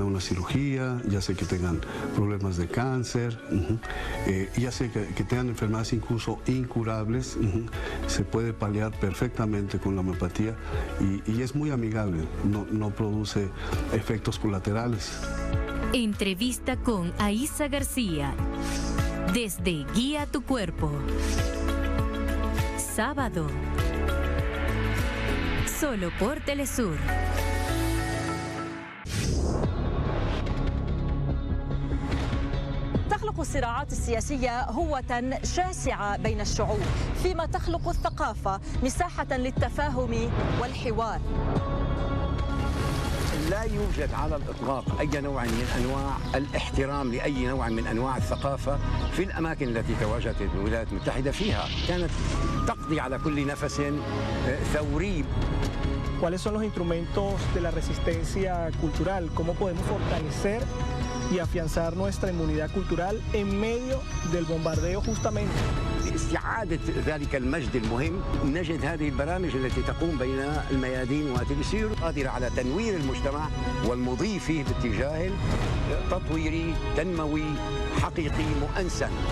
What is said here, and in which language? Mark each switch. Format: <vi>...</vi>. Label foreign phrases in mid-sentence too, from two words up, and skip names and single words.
<es>una cirugía, ya sea que tengan problemas de cáncer, ya sea que tengan enfermedades incluso incurables, se puede paliar perfectamente con la homeopatía y es muy amigable, no produce efectos colaterales. Entrevista con Aísa García, desde Guía tu Cuerpo. Sábado. Solo por Telesur.</es> <ar>تخلق الصراعات السياسية هوة شاسعة بين الشعوب، فيما تخلق الثقافة مساحة للتفاهم والحوار. لا يوجد على الإطلاق أي نوع من أنواع الاحترام لأي نوع من أنواع الثقافة في الأماكن التي تواجدت الولايات المتحدة فيها. كانت تقضي على كل نفس ثوري.</ar> <es>¿Cuáles son los instrumentos de la resistencia cultural? ¿Cómo podemos fortalecer y afianzar nuestra inmunidad cultural en medio del bombardeo justamente?</es> <ar>لاستعادة ذلك المجد المهم نجد هذه البرامج التي تقوم بين الميادين وتلسير قادرة على تنوير المجتمع والمضي فيه باتجاه تطويري تنموي حقيقي مؤنسا.</ar>